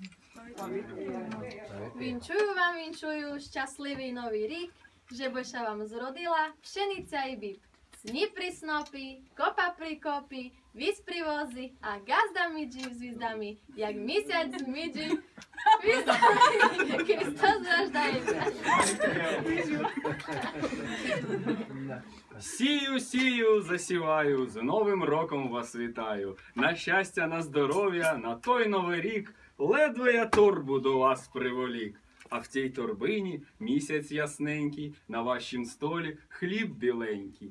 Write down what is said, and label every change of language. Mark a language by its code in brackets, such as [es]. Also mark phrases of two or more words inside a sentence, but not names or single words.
[rue] Vinčujú šťastlivý nový rík, že Boša vám zrodila pšenica i bíb. Sni pri snopi, kopa pri kopi, víz pri vozi a gazda midži s vizdami, jak mesiac midži vizdami. Hristos raždajcia. [uk] Сію, засіваю, з Новим роком вас вітаю. На щастя, на здоров'я, на той новий рік, ледве я торбу до вас приволік. А в цій торбині місяць ясненький, на вашім столі хліб біленький.